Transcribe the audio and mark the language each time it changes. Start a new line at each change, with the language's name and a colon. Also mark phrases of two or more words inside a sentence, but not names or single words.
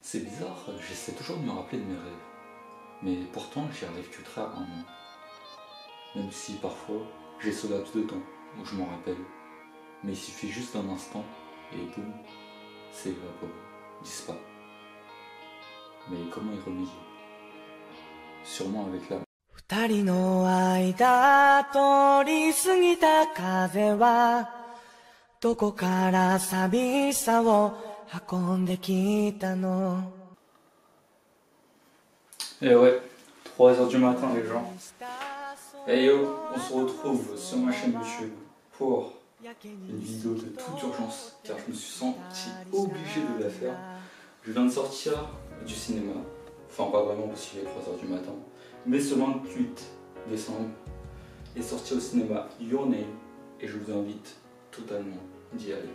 French: C'est bizarre, j'essaie toujours de me rappeler de mes rêves. Mais pourtant, j'y arrive que très rarement. Même si parfois, j'ai ce laps de temps où je m'en rappelle. Mais il suffit juste d'un instant et boum, c'est évaporé, disparaît. Mais comment y remédier? Sûrement avec la...
Japanese: 二人の間通り過ぎた風はどこから寂しさを運んできたの
French: Et ouais, 3 heures du matin les gens. Hey yo, on se retrouve sur ma chaîne YouTube pour une vidéo de toute urgence car je me suis senti obligé de la faire. Je viens de sortir du cinéma, enfin pas vraiment parce qu'il est 3 heures du matin, mais ce 28 décembre est sorti au cinéma Your Name et je vous invite totalement d'y aller.